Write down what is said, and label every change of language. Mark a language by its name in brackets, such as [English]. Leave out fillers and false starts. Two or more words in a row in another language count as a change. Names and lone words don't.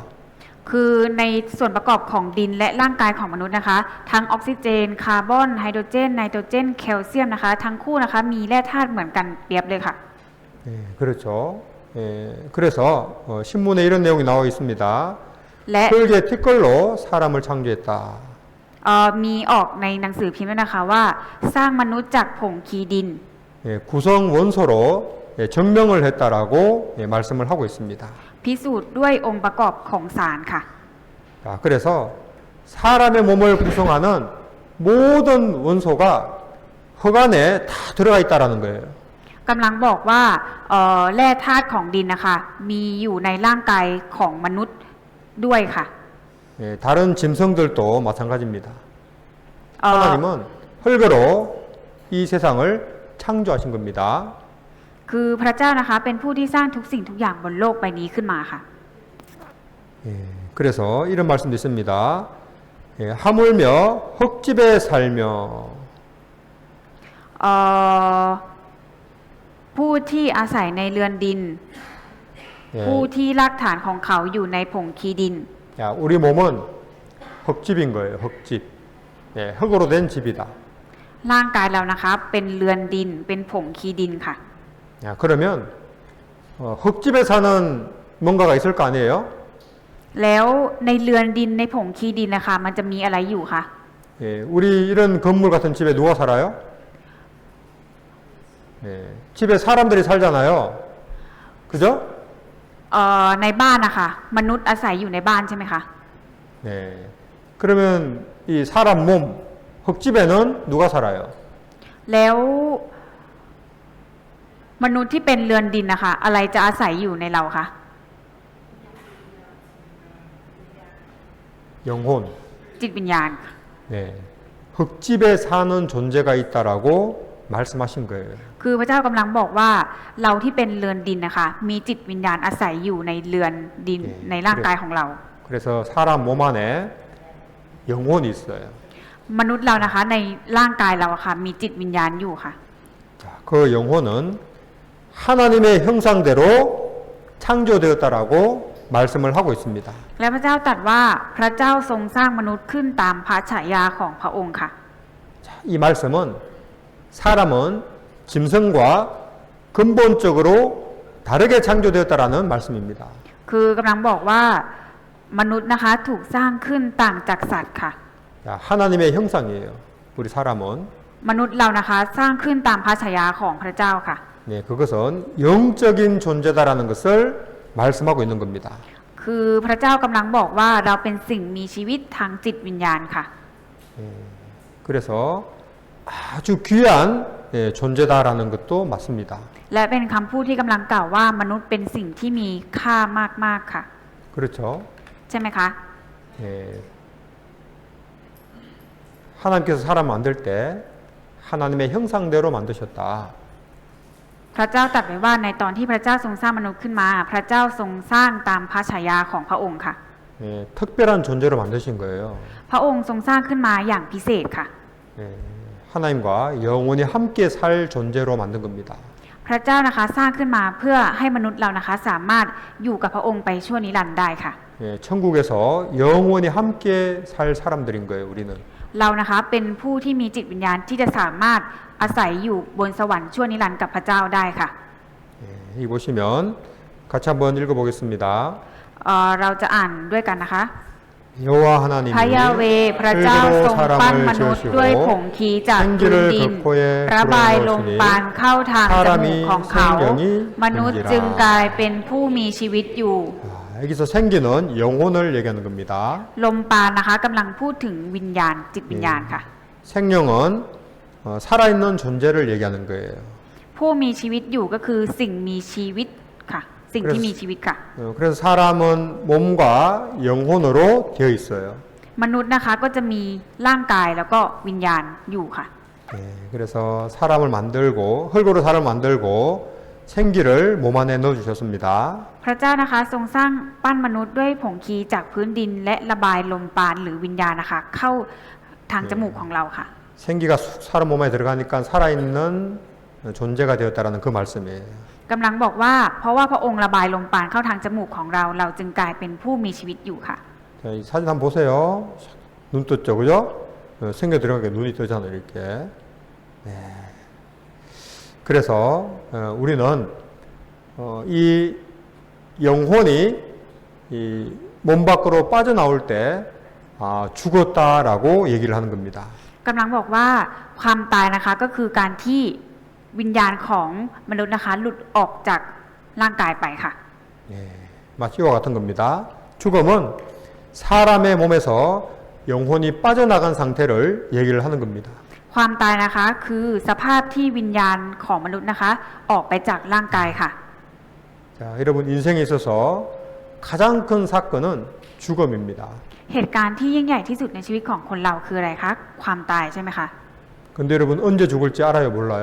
[Thai] คือในส่วนประกอบของดินและร่างกายของมนุษย์นะคะ ทั้งออกซิเจนคาร์บอนไฮโดรเจนไนโตรเจนแคลเซียมนะคะทั้งคู่นะคะมีแร่ธาตุเหมือนกันเปรียบเลยค่ะ [Korean] 예, 그렇죠. 예, 그래서 신문에 이런 내용이 나와 있습니다. [Thai] และ [Korean] 흙의 티끌로 사람을 창조했다. [Thai] มีออกในหนังสือพิมพ์ด้วยนะคะว่าสร้างมนุษย์จากผงคีดิน [Korean] 예, 구성 원소로 증명을 했다라고 말씀을 하고 있습니다. [Thai] พิสูจน์ด้วยองค์ประกอบของสารค่ะ [Korean] 자, 그래서 사람의 몸을 구성하는 모든 원소가 흙 안에 다 들어가 있다라는 거예요. [Thai] กำลังบอกว่าแร่ธาตุของดินนะคะมีอยู่ในร่างกายของมนุษย์ด้วยค่ะ [Korean] 예, 다른 짐승들도 마찬가지입니다. เอ่อ 하나님은 흙으로 이 세상을 창조하신 겁니다. [Thai] คือพระเจ้านะคะเป็นผู้ที่สร้างทุกสิ่งทุกอย่างบนโลกใบนี้ขึ้นมาค่ะ [Korean] 예, 그래서 이런 말씀도 있습니다. 예, 하물며 흙집에 살며 [Thai] ผู้ที่อาศัยในเรือนดิน ผู้ [Korean] 예, [Thai] ที่รากฐานของเขาอยู่ในผงคีดิน [Korean] 야, 우리 몸은 흙집인 거예요. 흙집. 예, 흙으로 된 집이다. [Thai] ร่างกายเรานะคะเป็นเรือนดินเป็นผงคีดินค่ะ [Korean] 야, 그러면 흙집에 사는 뭔가가 있을 거 아니에요? [Thai] แล้วในเรือนดินในผงคีดินนะคะมันจะมีอะไรอยู่คะ [Korean] 예, 우리 이런 건물 같은 집에 누가 살아요? 예, 집에 사람들이 살잖아요. 그죠? [Thai] ในบ้านนะคะมนุษย์อาศัยอยู่ในบ้านใช่ไหมคะ [Korean] 네. 그러면 이 사람 몸 흙집에는 누가 살아요? [Thai] แล้วมนุษย์ที่เป็นเรือนดินนะคะอะไรจะอาศัยอยู่ในเราคะ [Korean] 영혼. [Thai] จิตวิญญาณ [Korean] 네. 흙집에 사는 존재가 있다라고 말씀하신 거예요. [Thai] คือพระเจ้ากำลังบอกว่าเราที่เป็นเรือนดินนะคะมีจิตวิญญาณอาศัยอยู่ในเรือนดินในร่างกายของเรา [Korean] 그래서 사람 몸 안에 영혼이 있어요. [Thai] มนุษย์เรานะคะในร่างกายเราอะค่ะมีจิตวิญญาณอยู่ค่ะ [Korean] 자, 그 영혼은 하나님의 형상대로 창조되었다라고 말씀을 하고 있습니다. [Thai] และพระเจ้าตรัสว่าพระเจ้าทรงสร้างมนุษย์ขึ้นตามพระฉายาของพระองค์ค่ะ [Korean] 자, 이 말씀은 사람은 짐승과 근본적으로 다르게 창조되었다라는 말씀입니다. [Thai] คือกำลังบอกว่ามนุษย์นะคะถูกสร้างขึ้นต่างจากสัตว์ค่ะ [Korean] 자, 하나님의 형상이에요. 우리 사람은. [Thai] มนุษย์เรานะคะสร้างขึ้นตามพระฉายาของพระเจ้าค่ะ [Korean] 네, 그것은 영적인 존재다라는 것을 말씀하고 있는 겁니다. [Thai] คือพระเจ้ากำลังบอกว่าเราเป็นสิ่งมีชีวิตทางจิตวิญญาณค่ะ [Korean] 그래서 아주 귀한 존재다라는 것도 맞습니다. [Thai] และเป็นคำพูดที่กำลังกล่าวว่ามนุษย์เป็นสิ่งที่มีค่ามากๆค่ะ [Korean] 그렇죠? [Thai] ใช่ไหมคะ [Korean] 예. 하나님께서 사람 만들 때 하나님의 형상대로 만드셨다. [Thai] พระเจ้าตรัสไว้ว่าในตอนที่พระเจ้าทรงสร้างมนุษย์ขึ้นมา พระเจ้าทรงสร้างตามพระฉายาของพระองค์ค่ะ [Korean] 예, 특별한 존재로 만드신 거예요. [Thai] พระองค์ทรงสร้างขึ้นมาอย่างพิเศษค่ะ [Korean] 예, 하나님과 영원히 함께 살 존재로 만든 겁니다. [Thai] พระเจ้านะคะสร้างขึ้นมาเพื่อให้มนุษย์เรานะคะสามารถอยู่กับพระองค์ไปชั่วนิรันดร์ได้ค่ะ [Korean] 예, 천국에서 영원히 함께 살 사람들인 거예요, 우리는. [Thai] เรานะคะเป็นผู้ที่มีจิตวิญญาณที่จะสามารถอาศัยอยู่บนสวรรค์ชั่วนิรันดร์กับพระเจ้าได้ค่ะ [Korean] 예, 이 보시면 같이 한번 읽어보겠습니다. [Thai] เราจะอ่านด้วยกันนะคะ [Korean] 여호와 하나님이 [Thai] พระยาเวห์พระเจ้าทรงปั้นมนุษย์ด้วยผงคีจากพื้นดิน ระบายลมปราณเข้าทางจมูกของเขา มนุษย์จึงกลายเป็นผู้มีชีวิตอยู่ [Korean] 여기서 생기는 영혼을 얘기하는 겁니다. [Thai] ลมปราณนะคะกำลังพูดถึงวิญญาณจิตวิญญาณค่ะ [Korean] 생명은 살아있는 존재를 얘기하는 거예요. [Thai] ผู้มีชีวิตอยู่ก็คือสิ่งมีชีวิตค่ะ สิ่งที่มีชีวิตค่ะ [Korean] 그래서 사람은 몸과 영혼으로 되어 있어요. [Thai] มนุษย์นะคะก็จะมีร่างกายแล้วก็วิญญาณอยู่ค่ะ [Korean] 그래서 사람을 만들고 흙으로 사람을 만들고 생기를 몸 안에 넣어 주셨습니다. [Thai] พระเจ้านะคะทรงสร้างปั้นมนุษย์ด้วยผงคีจากพื้นดินและระบายลมปราณหรือวิญญาณนะคะเข้าทางจมูกของเราค่ะ [Korean] 생기가 사람 몸 안에 들어가니까 살아있는 존재가 되었다라는 그 말씀이에요. [Thai] กำลังบอกว่าเพราะว่าพระองค์ระบายลมปราณเข้าทางจมูกของเราเราจึงกลายเป็นผู้มีชีวิตอยู่ค่ะ [Korean] 자, 이 사진 한번 보세요. 눈 떴죠, 그죠? 생겨 들어가니까 눈이 뜨잖아요, 이렇게. 네. 그래서 우리는 이 영혼이 이 몸 밖으로 빠져나올 때 죽었다라고 얘기를 하는 겁니다. [Thai] กำลังบอกว่าความตายนะคะก็คือการที่วิญญาณของมนุษย์นะคะหลุดออกจากร่างกายไปค่ะ [Korean] 예, 마치 이와 같은 겁니다. 죽음은 사람의 몸에서 영혼이 빠져나간 상태를 얘기를 하는 겁니다. [Thai] ความตายนะคะคือสภาพที่วิญญาณของมนุษย์นะคะออกไปจากร่างกายค่ะ [Korean] 자, 여러분 인생에 있어서 가장 큰 사건은 죽음입니다. [Thai] เหตุการณ์ที่ยิ่งใหญ่ที่สุดในชีวิตของคนเราคืออะไรคะความตายใช่ไหมคะ [Korean] 근데 여러분 언제 죽을지 알아요, 몰라요?